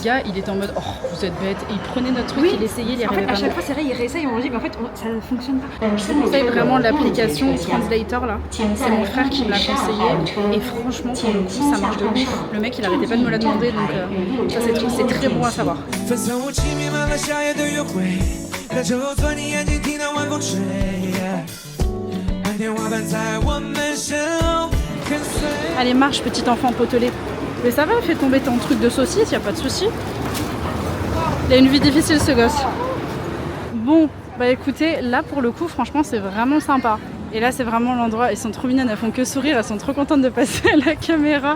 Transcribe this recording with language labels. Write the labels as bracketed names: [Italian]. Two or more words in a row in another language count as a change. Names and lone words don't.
[French] le gars, il était en mode oh vous êtes bête et il prenait notre truc, Oui. il essayait, il y En arrivait fait, à pas. chaque fois, c'est vrai, il réessaye et on dit, mais en fait, ça ne fonctionne pas. Je vous conseille vraiment l'application Translator là. C'est mon frère qui me l'a conseillé et franchement pour le coup ça marche de ouf. Le mec il arrêtait pas de me la demander donc ça c'est très bon à savoir. [Chinese] 分散我亲密满了夏夜的约会，让这后座你眼睛听到晚风吹，白天花瓣在我们身后跟随。 [French] Allez marche petit enfant potelé. Mais ça va, fais tomber ton truc de saucisse, y a pas de souci. Il a une vie difficile ce gosse. Bon, bah écoutez, là pour le coup franchement c'est vraiment sympa. Et là c'est vraiment l'endroit, elles sont trop mignonnes, elles font que sourire, elles sont trop contentes de passer à la caméra.